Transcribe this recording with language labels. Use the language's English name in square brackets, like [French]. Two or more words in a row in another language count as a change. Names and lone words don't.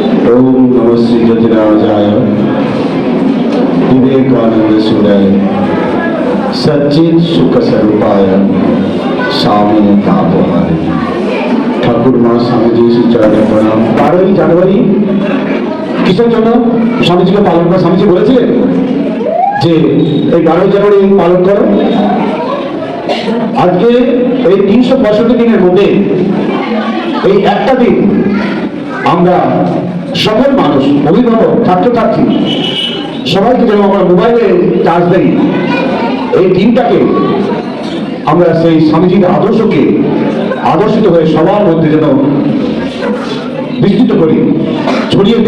[Sanskrit] ओम नमः श्री ज्योतिराजाय विवेकानंद सूर्याय सच्चित सुख स्वरूपाय स्वामी तापहारे। [Bangla] ঠাকুর মা স্বামীজি চরণে প্রণাম। 12ই জানুয়ারি কিসের জন্য স্বামীজিকে পালন করা? স্বামীজি বলেছিলেন যে এই 12ই জানুয়ারি পালন করো। আজকে এই 365 দিনের মধ্যে এই একটা দিন আমরা সকল মানুষ, অভিভাবক, ছাত্রছাত্রী সবাইকে যেন আমরা মোবাইলে চার্জ দেই, এই দিনটাকে আমরা সেই স্বামীজির আদর্শকে আদর্শিত হয়ে সবার মধ্যে যেন বিস্তৃত করি, ছড়িয়ে দিই।